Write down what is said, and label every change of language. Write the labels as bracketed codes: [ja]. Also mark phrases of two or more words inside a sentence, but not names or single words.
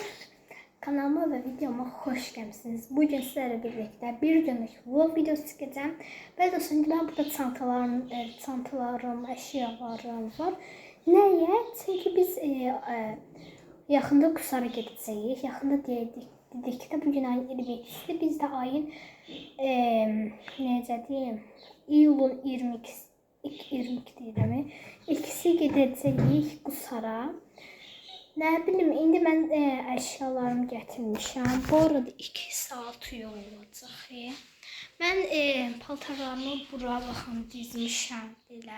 [tr] Kanalıma ve videoma hoş geldiniz. Bugün sizlerle birlikte bir günlük vlog videosu çekeceğim. Ve dostum ben burada çantalarım, eşyalarım var. Neye? Çünkü biz yakında Kusara gedəcəyik. Yakında dedik ki bugün ayın 22'si. Biz de ayın [az] necə deyim, [tr] iyulun 22'si. [az] 22 deyirəm. İkisi gedəcəyik Kusara. [tr] Ne bileyim, [az] indi mən əşyalarımı gətirmişəm. Bu arada 2 saat yol olacaq. Mən paltarlarımı bura baxın dizmişəm belə.